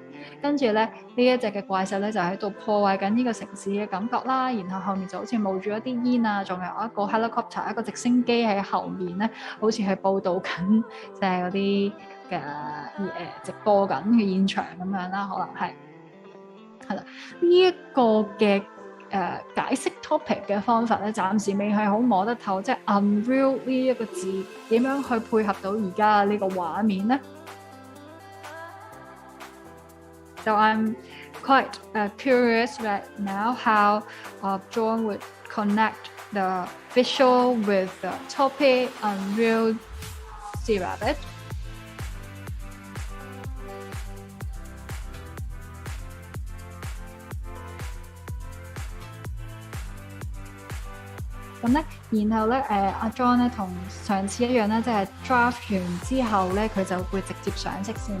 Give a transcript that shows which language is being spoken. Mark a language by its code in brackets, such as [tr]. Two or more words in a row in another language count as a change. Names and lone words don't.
[yue] 跟住咧呢一隻嘅怪獸咧就喺度破壞緊呢個城市嘅感覺啦，然後後面就好似冒住一啲煙啊，仲有一個 helicopter 一個直升機喺後面咧，好似係報導緊即係嗰啲嘅直播緊嘅現場咁樣啦，可能係。係啦，呢一個嘅解釋 topic 嘅方法咧，暫時未係好摸得透，即係 unreal 呢一個字點樣去配合到而家呢個畫面咧？ [en] So I'm quite curious right now how John would connect the visual with the topic unreal sea rabbit. [yue] 咁咧，然後咧，阿 John 咧同上次一樣咧，即係 draft 完之後咧，佢就會直接上色先啦。